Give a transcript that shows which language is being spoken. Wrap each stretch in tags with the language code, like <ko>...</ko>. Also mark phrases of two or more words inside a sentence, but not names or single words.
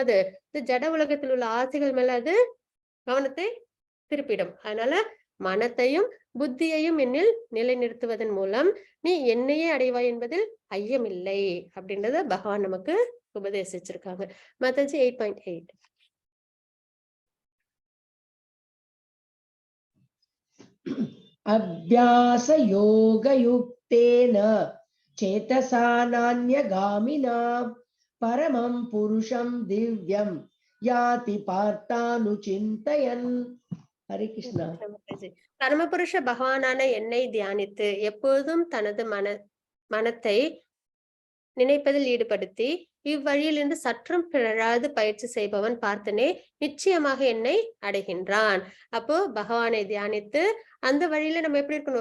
<ta>அது ஜட உலகத்தில் உள்ள ஆசைகள் மேல அது கவனத்தை திருப்பிடும். அதனால மனத்தையும் புத்தியையும் என்னில் நிலைநிறுத்துவதன் மூலம் நீ என்னையே அடைவாய் என்பதில் ஐயமில்லை அப்படின்றத பகவான் நமக்கு உபதேசிச்சிருக்காங்க. மத்தஜி 8.8.</ta> <sa>अभ्यास योग युक्तेन चेतसा नान्यगामिना परमं पुरुषं दिव्यं याति पार्थानुचिन्तयन्. हरे कृष्णा.</sa> <ta>பரமபுருஷ பகவானான என்னை தியானித்து எப்போதும் தனது மனத்தை நினைப்பதில் ஈடுபடுத்தி இவ்வழியிலிருந்து சற்றும் பிறழாது பயிற்சி செய்பவன் பார்த்தனே நிச்சயமாக என்னை அடைகின்றான். அப்போ பகவானை தியானித்து அந்த வழியில நம்ம எப்படி இருக்கணும்?</ta>